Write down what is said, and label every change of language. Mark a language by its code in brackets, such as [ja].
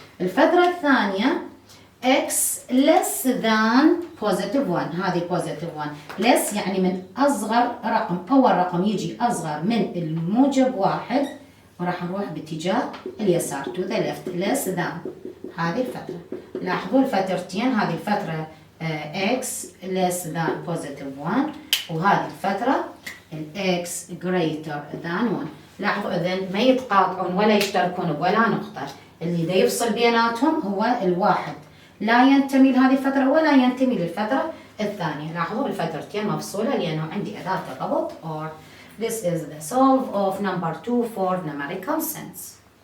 [ar] الفتره الثانيه [en] x less than positive 1، [ar] هذه [en] positive 1 less [ar] يعني من اصغر رقم، اول رقم يجي اصغر من الموجب واحد وراح نروح باتجاه اليسار [en] to the left less than [ar] هذه الفترة. لاحظوا الفترتين، هذه الفترة [en] x less than positive 1 [ar] وهذه الفترة [en] x greater than 1. [ar] لاحظوا إذن ما يتقاطعون ولا يشتركون ولا نقطة، اللي دا يفصل بيناتهم هو الواحد، لا ينتمي لهذه الفترة ولا ينتمي للفترة الثانية. لاحظوا الفترتين مفصولة لأنه عندي أداة الربط or. [en] This is the solve of number 2 for numerical sense.